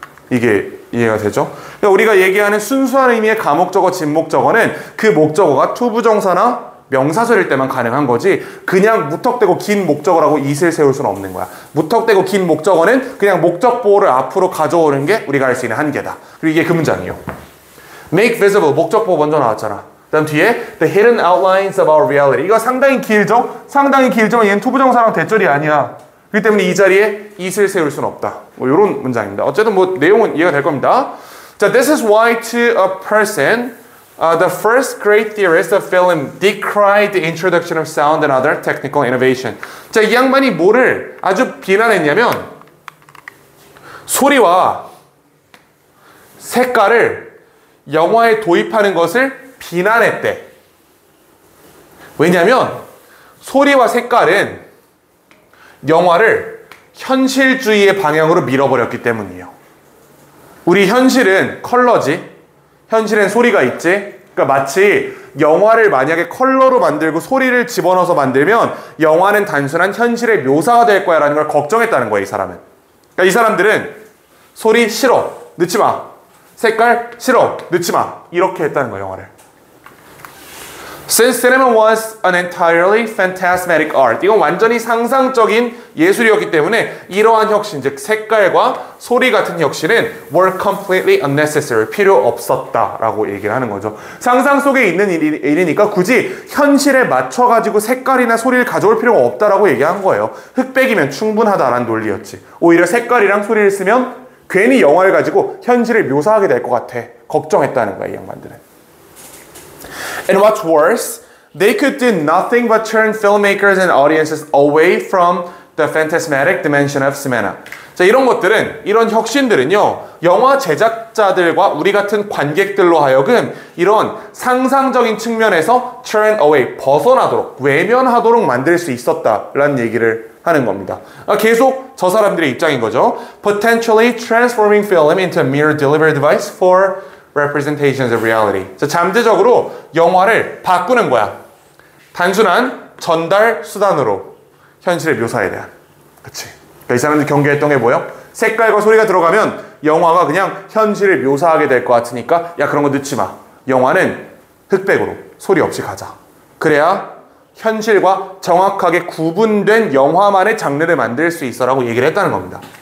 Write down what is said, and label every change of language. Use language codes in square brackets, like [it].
[ko] 이게 이해가 되죠? 그러니까 우리가 얘기하는 순수한 의미의 가목적어, 진목적어는 그 목적어가 투부정사나 명사절일 때만 가능한 거지 그냥 무턱대고 긴 목적어라고 it을 세울 수는 없는 거야. 무턱대고 긴 목적어는 그냥 목적 보호를 앞으로 가져오는 게 우리가 할 수 있는 한계다. 그리고 이게 그 문장이에요. Make visible, 목적 보호 먼저 나왔잖아. 그다음 뒤에 [en] the hidden outlines of our reality. [ko] 이거 상당히 길죠? 상당히 길지만 얘는 투부정사랑 대절이 아니야. 그렇기 때문에 이 자리에 it을 세울 수는 없다. 뭐 이런 문장입니다. 어쨌든 뭐 내용은 이해가 될 겁니다. [en] 자, this is why to a person, the first great theorist of film decried the introduction of sound and other technical innovation. [ko] 자, 이 양반이 뭐를 아주 비난했냐면 소리와 색깔을 영화에 도입하는 것을 비난했대. 왜냐하면 소리와 색깔은 영화를 현실주의의 방향으로 밀어버렸기 때문이에요. 우리 현실은 컬러지. 현실엔 소리가 있지. 그러니까 마치 영화를 만약에 컬러로 만들고 소리를 집어넣어서 만들면 영화는 단순한 현실의 묘사가 될 거야 라는 걸 걱정했다는 거야, 이 사람은. 그러니까 이 사람들은 소리 싫어, 넣지 마. 색깔 싫어, 넣지 마. 이렇게 했다는 거야, 영화를. [en] Since cinema was an entirely phantasmatic art. [ko] 이건 완전히 상상적인 예술이었기 때문에 이러한 혁신, 즉 색깔과 소리 같은 혁신은 [en] were completely unnecessary. [ko] 필요 없었다라고 얘기를 하는 거죠. 상상 속에 있는 일이니까 굳이 현실에 맞춰가지고 색깔이나 소리를 가져올 필요가 없다라고 얘기한 거예요. 흑백이면 충분하다라는 논리였지. 오히려 색깔이랑 소리를 쓰면 괜히 영화를 가지고 현실을 묘사하게 될 것 같아. 걱정했다는 거야, 이 양반들은. [en] And what's worse, they could do nothing but turn filmmakers and audiences away from the phantasmatic dimension of cinema. [ko] 자, 이런 것들은, 이런 혁신들은요, 영화 제작자들과 우리 같은 관객들로 하여금 이런 상상적인 측면에서 [en] turn away, [ko] 벗어나도록, 외면하도록 만들 수 있었다라는 얘기를 하는 겁니다. 계속 저 사람들의 입장인 거죠. [en] Potentially transforming film into a mere delivery device for representations of reality. [ko] 자, 잠재적으로 영화를 바꾸는 거야. 단순한 전달 수단으로 현실의 묘사에 대한. 그치? 그러니까 이 사람들이 경계했던 게 뭐예요? 색깔과 소리가 들어가면 영화가 그냥 현실을 묘사하게 될 것 같으니까 야, 그런 거 넣지 마. 영화는 흑백으로 소리 없이 가자. 그래야 현실과 정확하게 구분된 영화만의 장르를 만들 수 있어라고 얘기를 했다는 겁니다.